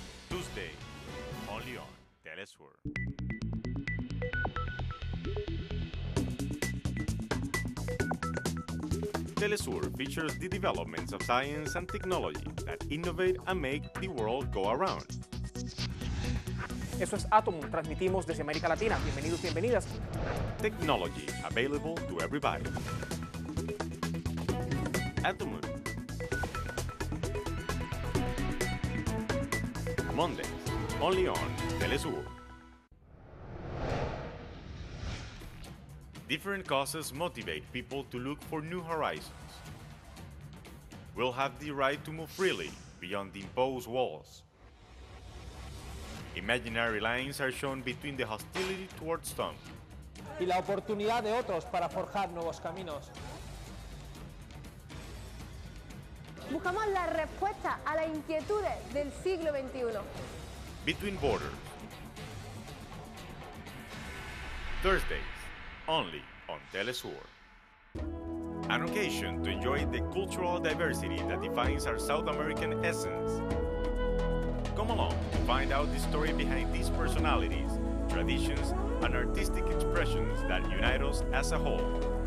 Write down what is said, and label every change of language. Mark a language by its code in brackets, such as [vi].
[en] Tuesday, only on teleSUR. teleSUR features the developments of science and technology that innovate and make the world go around. [es] Eso es Atomum, transmitimos desde América Latina. Bienvenidos, bienvenidas. [en] Technology available to everybody. Atomum. Mondays, only on teleSUR. Different causes motivate people to look for new horizons. We'll have the right to move freely beyond the imposed walls. Imaginary lines are shown between the hostility towards some [es] y la oportunidad de otros para forjar nuevos caminos. Buscamos la respuesta a las inquietudes del siglo XXI. [en] Between borders. Thursdays, only on teleSUR. An occasion to enjoy the cultural diversity that defines our South American essence. Come along to find out the story behind these personalities, traditions, and artistic expressions that unite us as a whole.